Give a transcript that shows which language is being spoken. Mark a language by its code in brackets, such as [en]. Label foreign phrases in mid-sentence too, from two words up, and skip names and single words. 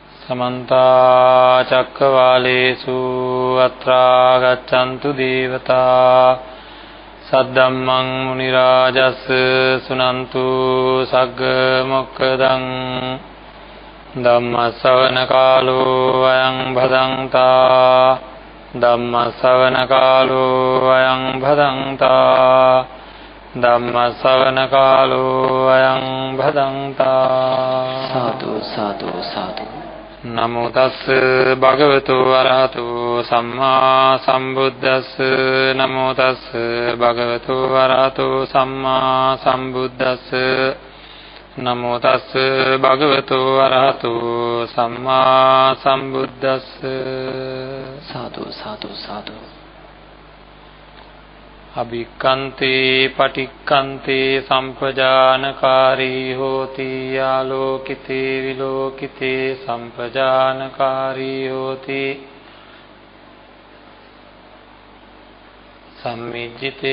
[pi] समन्ता चक्रवालेषु अत्रा गच्छन्तु देवता सद्धम्मं मुनिराजस् सुनन्तु सग्ग मोक्खदं धम्मश्रवणकालो अयं भदन्ता धम्मश्रवणकालो अयं भदन्ता धम्मश्रवणकालो अयं भदन्ता। साधु साधु साधु। नमो तस् भगवतो अरहतो सम्मा सम्बुद्धस् नमो तस् भगवतो अरहतो सम्मा सम्बुद्धस् नमो तस् भगवतो अरहतो सम्मा सम्बुद्धस्। साधु साधु साधु। अभिक्खन्ते पटिक्खन्ते संपजानकारी होति आलोकिते विलोकिते संपजानकारी होति सम्मिज्जिते